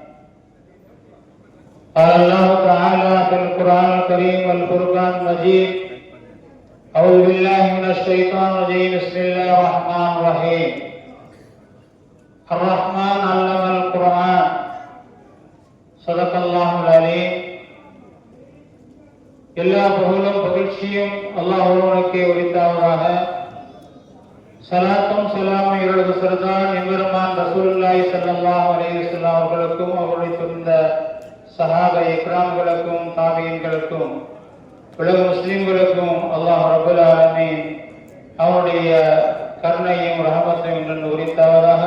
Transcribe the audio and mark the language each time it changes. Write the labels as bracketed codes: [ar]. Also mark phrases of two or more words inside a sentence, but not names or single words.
[ar] قال الله تعالى في القرآن الكريم والفرقان المجيد: أعوذ بالله من الشيطان الرجيم، بسم الله الرحمن الرحيم. الرحمن علم القرآن، صدق الله العليم. [ta] எல்லா புகழும் புகழ்ச்சியும் அல்லாஹ் ஒருவனுக்கே உரித்தாவதாக. சலாத்தும் சலாமும் இவரது சிறதான் எம்பெருமான் ரசூலுல்லாஹி [ar] صلى الله عليه وسلم [ta] அவர்களுக்கும் அவருடைய சொந்த சஹாபா இக்ராம்களுக்கும் தாபியீன்களுக்கும் உலக முஸ்லிம்களுக்கும் அல்லாஹ் [ar] رب العالمين [ta] அவருடைய கருணையும் ரஹமத்தையும் என்று உரித்தாவதாக.